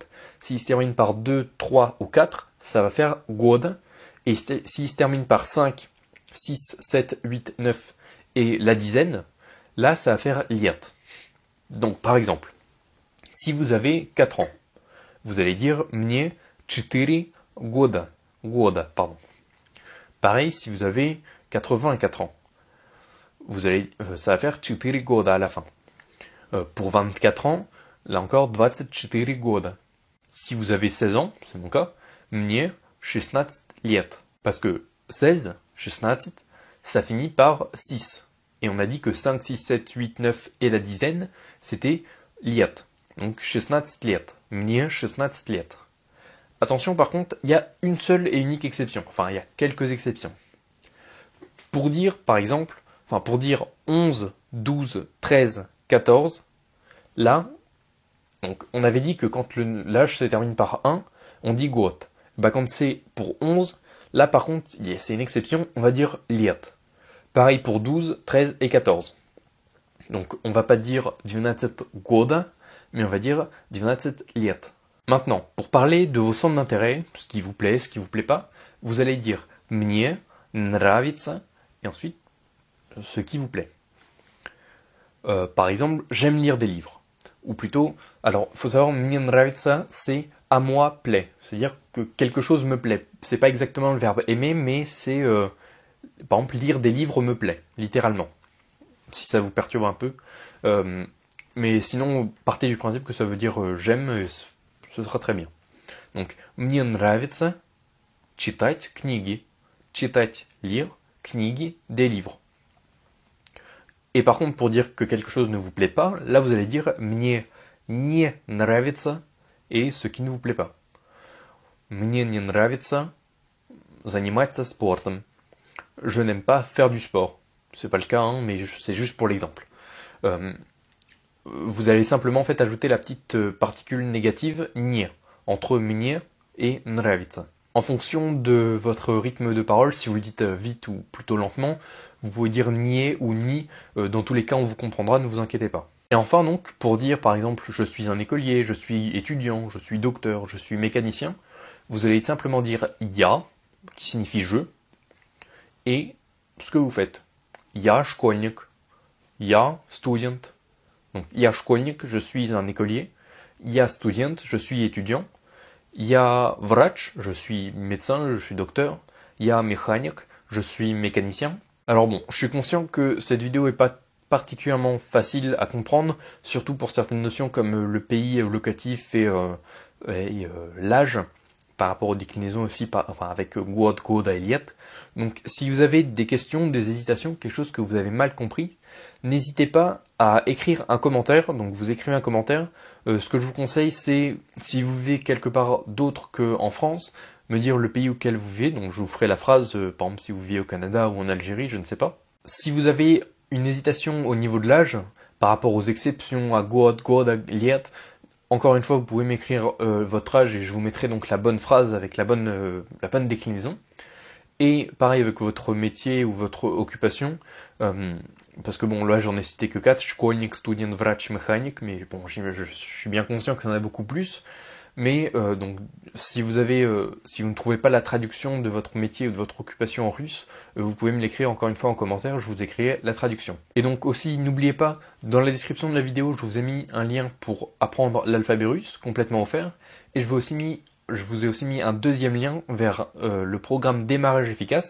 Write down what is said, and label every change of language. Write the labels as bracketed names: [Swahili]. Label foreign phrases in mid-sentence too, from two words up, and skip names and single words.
[French] S'il se termine par 2, 3 ou 4, ça va faire года. Et s'il se termine par 5, 6, 7, 8, 9 et la dizaine, Là, ça va faire liat. Donc, par exemple, si vous avez 4 ans, vous allez dire [Russian] мне 4 года. Года, [French] pardon. Pareil, si vous avez 84 ans, ça va faire 4 года à la fin. Pour 24 ans, là encore, 24 года. Si vous avez 16 ans, c'est mon cas, [Russian] мне 16 лет. [French] Parce que 16, 16, ça finit par 6. Et on a dit que 5, 6, 7, 8, 9 et la dizaine, c'était liet. [Russian] Donc 16 лет. Мне 16 лет. [French] Attention par contre, il y a une seule et unique exception. Enfin, il y a quelques exceptions. Pour dire, par exemple, pour dire 11, 12, 13, 14, là, donc on avait dit que quand l'âge se termine par 1, on dit год. Bah, quand c'est pour 11, là par contre, c'est une exception, on va dire liet. Pareil pour 12, 13 et 14. Donc on va pas dire 12 года, mais on va dire 12 лет. Maintenant, pour parler de vos centres d'intérêt, ce qui vous plaît, ce qui vous plaît pas, vous allez dire [Russian] мне нравится [French] et ensuite ce qui vous plaît. Par exemple, j'aime lire des livres. Ou plutôt, alors il faut savoir, [Russian] мне нравится, [French] c'est à moi plaît. C'est-à-dire que quelque chose me plaît. C'est pas exactement le verbe aimer, mais c'est par exemple lire des livres me plaît, littéralement. Si ça vous perturbe un peu. Mais sinon, partez du principe que ça veut dire j'aime, et ce sera très bien. Donc, [Russian] мне нравится читать книги. Читать, [French] lire, книги, des livres. Et par contre, pour dire que quelque chose ne vous plaît pas, là vous allez dire [Russian] мне не нравится [French] et ce qui ne vous plaît pas. [Russian] Мне не нравится заниматься спортом. [French] Je n'aime pas faire du sport. C'est pas le cas, hein, mais c'est juste pour l'exemple. Vous allez simplement en fait ajouter la petite particule négative не entre мне et нравится. En fonction de votre rythme de parole, si vous le dites vite ou plutôt lentement, vous pouvez dire nier ou ni. Dans tous les cas, on vous comprendra, ne vous inquiétez pas. Et enfin donc, pour dire par exemple je suis un écolier, je suis étudiant, je suis docteur, je suis mécanicien, vous allez simplement dire я, qui signifie je, et ce que vous faites. [Russian] Я школьник, я студент. Donc я школьник, [French] je suis un écolier, [Russian] я студент, [French] je suis étudiant, [Russian] я врач, [French] je suis médecin, je suis docteur, [Russian] я механик, [French] je suis mécanicien. Alors bon, je suis conscient que cette vidéo n'est pas particulièrement facile à comprendre, surtout pour certaines notions comme le pays locatif et l'âge, par rapport aux déclinaisons aussi, avec [Russian] год, года [French] et liet. Donc si vous avez des questions, des hésitations, quelque chose que vous avez mal compris, n'hésitez pas à écrire un commentaire. Donc vous écrivez un commentaire. Ce que je vous conseille, c'est, si vous vivez quelque part d'autre qu'en France, me dire le pays auquel vous vivez. Donc je vous ferai la phrase, par exemple si vous vivez au Canada ou en Algérie, je ne sais pas. Si vous avez une hésitation au niveau de l'âge, par rapport aux exceptions à [Russian] год, года, [French] liet, encore une fois, vous pouvez m'écrire votre âge et je vous mettrai donc la bonne phrase avec la bonne déclinaison. Et pareil avec votre métier ou votre occupation, parce que bon, là j'en ai cité que 4, [Russian] школьник, студент, врач, [French] mécanique, mais bon, je suis bien conscient qu'il y en a beaucoup plus. Mais donc, si vous ne trouvez pas la traduction de votre métier ou de votre occupation en russe, vous pouvez me l'écrire encore une fois en commentaire, je vous écrirai la traduction. Et donc aussi, n'oubliez pas, dans la description de la vidéo, je vous ai mis un lien pour apprendre l'alphabet russe, complètement offert, et je vous ai aussi mis un deuxième lien vers le programme Démarrage efficace.